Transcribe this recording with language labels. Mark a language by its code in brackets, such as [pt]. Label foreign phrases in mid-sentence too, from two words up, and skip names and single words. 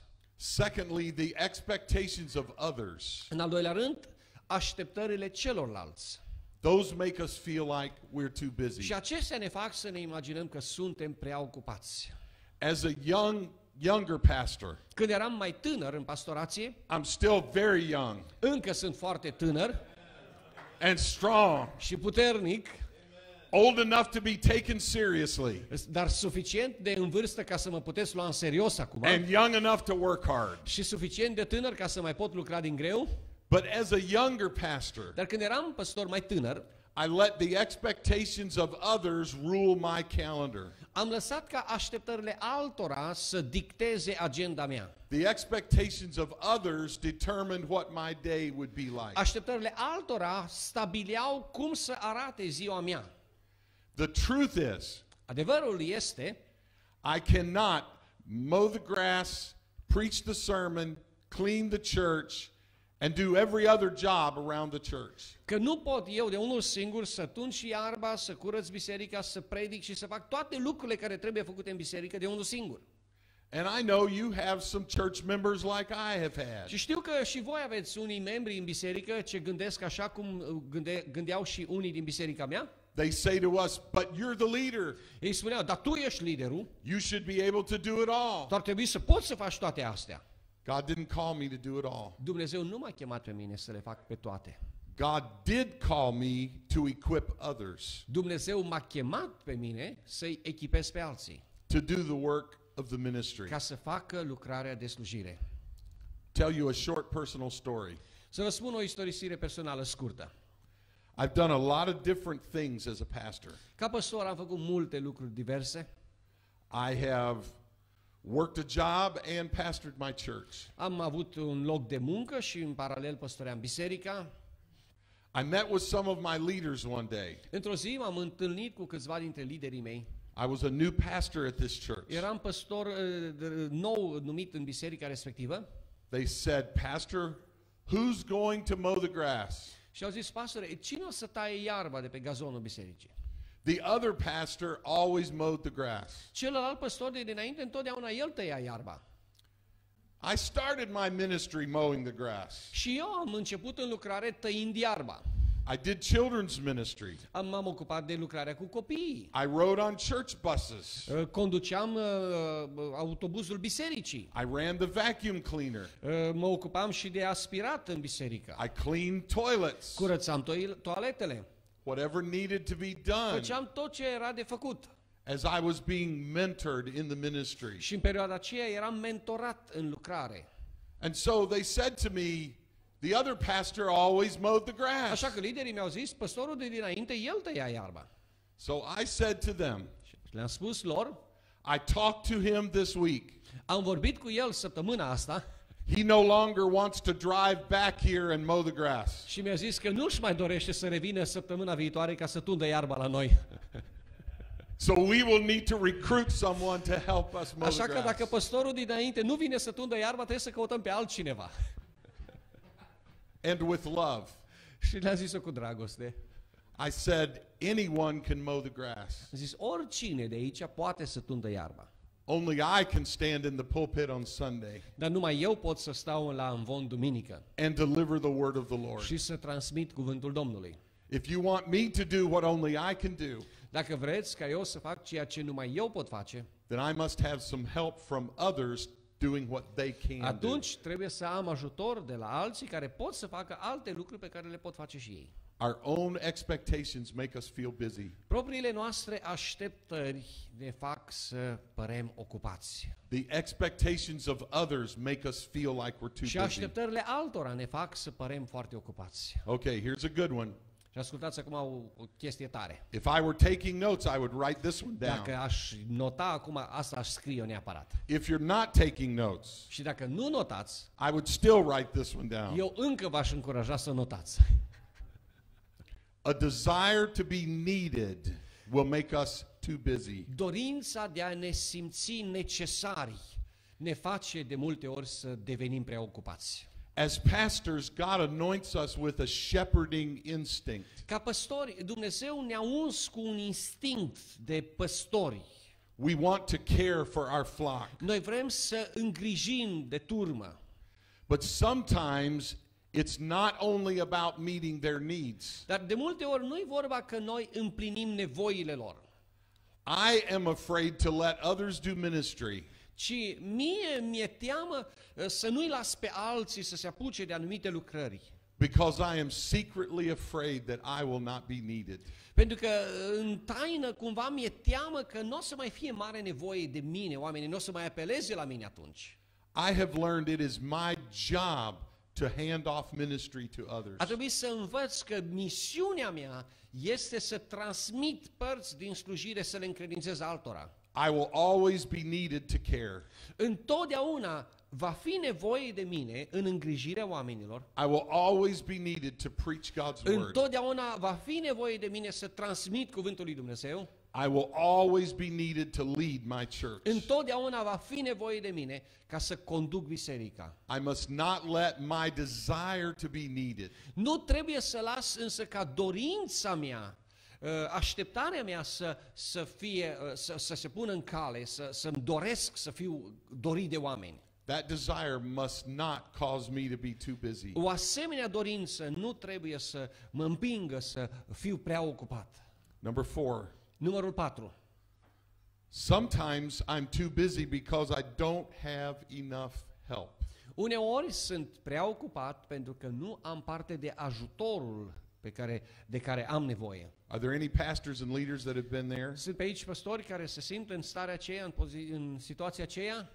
[en] Secondly, the expectations of others. [ro] În al doilea rând, așteptările celorlalți. [en] Those make us feel like we're too busy. [ro] Și acestea ne fac să ne imaginăm că suntem prea ocupați. [en] As a younger pastor, [ro] Când eram mai tânăr în pastorație, [en] I'm still very young [ro] încă sunt foarte tânăr [en] and strong, [ro] și puternic, [en] old enough to be taken seriously, [ro] dar suficient de în vârstă ca să mă puteți lua în serios acum [en] and young enough to work hard. [ro] și suficient de tânăr ca să mai pot lucra din greu. [en] But as a younger pastor, [ro] Dar când eram păstor mai tânăr, [en] I let the expectations of others rule my calendar. [ro] am lăsat ca așteptările altora să dicteze agenda mea. [en] The expectations of others determined what my day would be like. [ro] Așteptările altora stabileau cum să arate ziua mea. [en] The truth is, [ro] Adevărul este, [en] I cannot mow the grass, preach the sermon, clean the church, and do every other job around the church. [ro] Că nu pot eu de unul singur să tund și iarba, să curăț biserica, să predic și să fac toate lucrurile care trebuie făcute în biserică de unul singur. [en] And I know you have some church members like I have had. [ro] Și știu că și voi aveți unii membri în biserică ce gândesc așa cum gândeau și unii din biserica mea. [en] They say to us, but you're the leader. [ro] Ei spuneau, dar tu ești liderul, [en] You should be able to do it all. [ro] tu ar trebui să poți să faci toate astea. [en] God didn't call me to do it all. [ro] Dumnezeu nu m-a chemat pe mine să le fac pe toate. [en] God did call me to equip others [ro] Dumnezeu m-a chemat pe mine să-i echipez pe alții, [en] to do the work of the ministry. [ro] ca să facă lucrarea de slujire. [en] Tell you a short personal story. [ro] Să vă spun o istorisire personală scurtă. [en] I've done a lot of different things as a pastor. [ro] Ca păstor am făcut multe lucruri diverse. [en] I have worked a job and pastored my church. [ro] Am avut un loc de muncă și în paralel păstoream biserica. [en] I met with some of my leaders one day. [ro] Într-o zi m-am întâlnit cu câțiva dintre liderii mei. [en] I was a new pastor at this church. [ro] Eram păstor nou numit în biserica respectivă. [en] They said, Pastor, who's going to mow the grass? [ro] Și au zis, pastore, cine o să taie iarba de pe gazonul bisericii? [en] The other pastor always mowed the grass. [ro] Celălalt păstor de dinainte, întotdeauna el tăia iarba. [en] I started my ministry mowing the grass. [ro] Și eu am început în lucrare tăind iarba. [en] I did children's ministry. [ro] M-am ocupat de lucrarea cu copiii. [en] I rode on church buses. [ro] Conduceam autobuzul bisericii. [en] I ran the vacuum cleaner. [ro] Mă ocupam și de aspirat în biserică. [en] I cleaned toilets. [ro] Curățam toaletele. [en] Whatever needed to be done [ro] Făceam tot ce era de făcut. [en] as I was being mentored in the ministry. [ro] Și în perioada aceea eram mentorat în lucrare. [en] And so they said to me, the other pastor always mowed the grass. [ro] Așa că liderii mi-au zis, păstorul de dinainte, el tăia iarba. [en] So I said to them, [ro] Și le-am spus lor, [en] I talked to him this week. [ro] am vorbit cu el săptămâna asta [en] He no longer wants to drive back here and mow the grass. [ro] și mi-a zis că nu-și mai dorește să revină săptămâna viitoare ca să tundă iarba la noi. [en] So we will need to recruit someone to help us mow [ro] Așa [en] the [ro] că dacă [en] grass. [ro] păstorul dinainte nu vine să tundă iarba, trebuie să căutăm pe altcineva. [en] And with love. [ro] Și le-am zis-o cu dragoste. [en] I said, anyone can mow the grass. [ro] Am zis, oricine de aici poate să tundă iarba. [en] Only I can stand in the pulpit on Sunday [ro] Dar numai eu pot să stau la învon duminică [en] and deliver the word of the Lord. [ro] și să transmit cuvântul Domnului. [en] If you want me to do what only I can do, [ro] Dacă vreți ca eu să fac ceea ce numai eu pot face, [en] then I must have some help from others doing what they can do. [ro] atunci trebuie să am ajutor de la alții care pot să facă alte lucruri pe care le pot face și ei. [en] Our own expectations make us feel busy. [ro] Propriile noastre așteptări ne fac să părem ocupați. [en] The expectations of others make us feel like we're too [ro] Și [en] busy. [ro] așteptările altora ne fac să părem foarte ocupați. [en] Okay, here's a good one. [ro] Și ascultați acum o chestie tare. [en] If I were taking notes, I would write this one down. [ro] Dacă aș nota acum, asta aș scrie neapărat. [en] If you're not taking notes, [ro] Și dacă nu notați, [en] I would still write this one down. [ro] eu încă v-aș încuraja să notați. [en] A desire to be needed will make us too busy. [ro] Dorința de a ne simți necesari ne face de multe ori să devenim prea ocupați. [en] As pastors, God anoints us with a shepherding instinct. [ro] Ca păstori, Dumnezeu ne-a uns cu un instinct de păstori. [en] We want to care for our flock. [ro] Noi vrem să îngrijim de turmă. [en] But sometimes it's not only about meeting their needs. [ro] Dar de multe ori nu-i vorba că noi împlinim nevoile lor, [en] I am afraid to let others do ministry [ro] ci mie mi-e teamă să nu-i las pe alții să se apuce de anumite lucrări. [en] because I am secretly afraid that I will not be needed. [ro] Pentru că în taină cumva mi-e teamă că nu o să mai fie mare nevoie de mine, oamenii nu o să mai apeleze la mine atunci. [en] I have learned it is my job to hand off ministry to others. [ro] A trebuit să învăț că misiunea mea este să transmit părți din slujire, să le încredințez altora. [en] I will always be needed to care. [ro] Întotdeauna va fi nevoie de mine în îngrijirea oamenilor. [en] I will always be needed to preach God's word. [ro] Întotdeauna va fi nevoie de mine să transmit cuvântul lui Dumnezeu. [en] I will always be needed to lead my church. [ro] Întotdeauna va fi nevoie de mine ca să conduc biserica. [en] I must not let my desire to be needed [ro] Nu trebuie să las însă ca dorința mea, așteptarea mea să se pună în cale, să-mi doresc să fiu dorit de oameni. [en] That desire must not cause me to be too busy. [ro] O asemenea dorință nu trebuie să mă împingă să fiu prea ocupat. [en] Number 4. [ro] Numărul 4. [en] Sometimes I'm too busy because I don't have enough help. [ro] Uneori sunt prea ocupat pentru că nu am parte de ajutorul de care am nevoie. [en] Are there any pastors and leaders that have been there? [ro] Sunt pe aici păstori care se simt în starea aceea, în situația aceea?